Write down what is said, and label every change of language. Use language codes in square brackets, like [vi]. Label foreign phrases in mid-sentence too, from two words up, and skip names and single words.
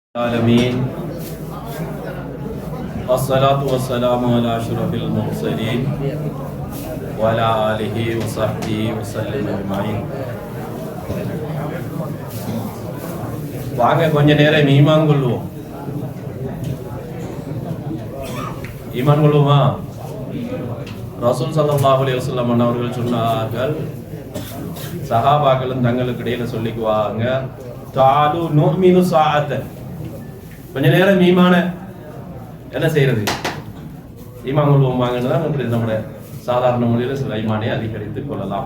[ar] العالمين والصلاة والسلام على أشرف المرسلين وعلى آله وصحبه وسلم أجمعين. [ta] வாங்க கொஞ்ச நேரம் ஈமான் கொள்வோம். ஈமான் கொள்வோமா? ரசூல் [ar] صلى الله عليه وسلم [ta] அவர்கள் சொன்னார்கள், சஹாபாக்களும் தங்களுக்கு இடையில சொல்லிக்குவாங்க, [ar] تعالوا نؤمن ساعة, [ta] கொஞ்ச நேரம் ஈமான என்ன செய்யறது, ஈமான் கொள்வோம் வாங்கன்னு தான் நம்முடைய சாதாரண மொழியில சில ஈமானை அதிகரித்துக் கொள்ளலாம்.